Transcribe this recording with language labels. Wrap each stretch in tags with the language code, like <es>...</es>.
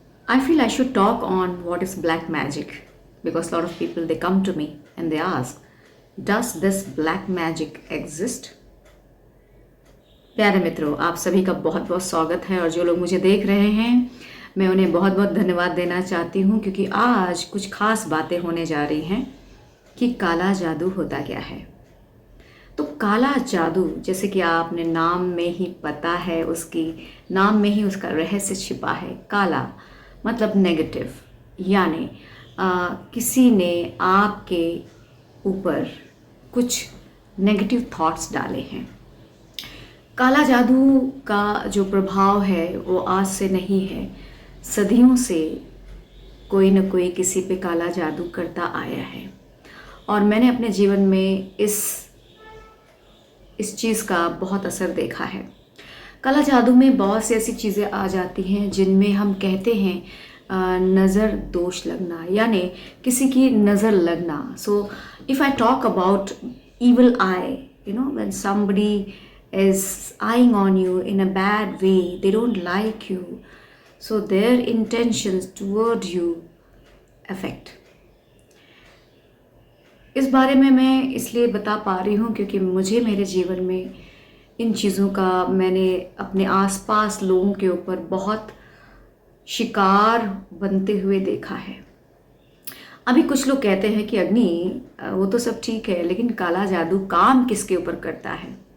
<en>I feel I should talk on what is black magic because a lot of people they come to me and they ask, does this black magic exist?</en> <hi>प्यारे मित्रों, आप सभी का बहुत बहुत स्वागत है और जो लोग मुझे देख रहे हैं मैं उन्हें बहुत बहुत धन्यवाद देना चाहती हूँ क्योंकि आज कुछ खास बातें होने जा रही हैं कि काला जादू होता क्या है। तो काला जादू जैसे कि आपने नाम में ही पता है, उसकी नाम में ही उसका रहस्य छिपा है। काला मतलब नेगेटिव, यानी किसी ने आपके ऊपर कुछ नेगेटिव थॉट्स डाले हैं। काला जादू का जो प्रभाव है वो आज से नहीं है, सदियों से कोई न कोई किसी पे काला जादू करता आया है और मैंने अपने जीवन में इस चीज़ का बहुत असर देखा है। काला जादू में बहुत सी ऐसी चीज़ें आ जाती हैं जिनमें हम कहते हैं नज़र दोष लगना, यानी किसी की नज़र लगना।</hi> <en>So if I talk about evil eye, when somebody is eyeing on you in a bad way, they don't like you, so their intentions toward you affect.</en> <hi>इस बारे में मैं इसलिए बता पा रही हूँ क्योंकि मुझे मेरे जीवन में इन चीज़ों का मैंने अपने आसपास लोगों के ऊपर बहुत शिकार बनते हुए देखा है। अभी कुछ लोग कहते हैं कि अग्नि वो तो सब ठीक है, लेकिन काला जादू काम किसके ऊपर करता है?</hi>